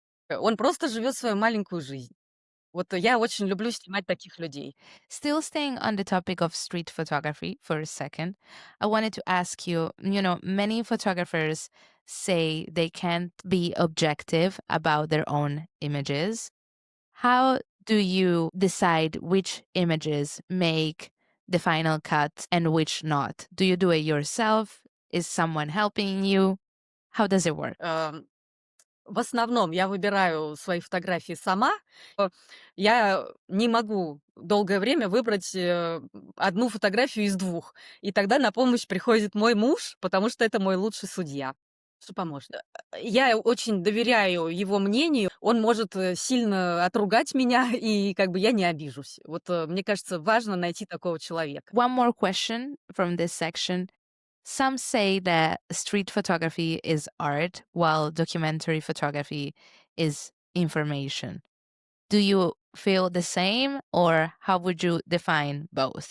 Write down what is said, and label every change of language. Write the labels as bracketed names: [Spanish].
[Russian] Он просто живет свою маленькую жизнь. Вот я очень люблю снимать таких людей. [English] Still staying on the topic of street photography for a second, I wanted to ask you, many photographers say they can't be objective about their own images. How do you decide which images make the final cut and which not? Do you do it yourself? Is someone helping you? How does it work? [Russian] В основном я выбираю свои фотографии сама. Я не могу долгое время выбрать одну фотографию из двух. И тогда на помощь приходит мой муж, потому что это мой лучший судья. Что поможет? Я очень доверяю его мнению. Он может сильно отругать меня, и как бы я не обижусь. Вот мне кажется, важно найти такого человека. [English] One more question from this section. Some say that street photography is art, while documentary photography is information. Do you feel the same, or how would you define both?